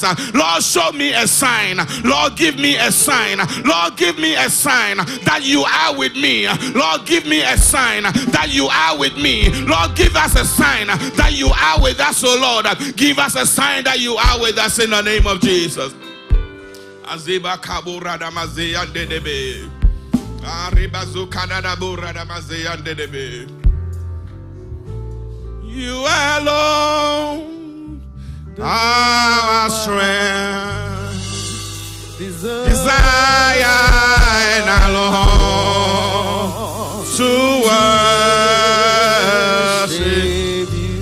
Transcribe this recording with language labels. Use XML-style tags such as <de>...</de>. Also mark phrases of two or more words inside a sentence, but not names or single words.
<en>Lord, show me a sign. Lord, give me a sign. Lord, give me a sign that you are with me. Lord, give me a sign that you are with me. Lord, give us a sign that you are with us, oh Lord. Give us a sign that you are with us in the name of Jesus. Azeba kabo radamaze yandedebe. Aribazu kadadabo radamaze yandedebe. You alone, our strength, desire, and our long to worship you.</en>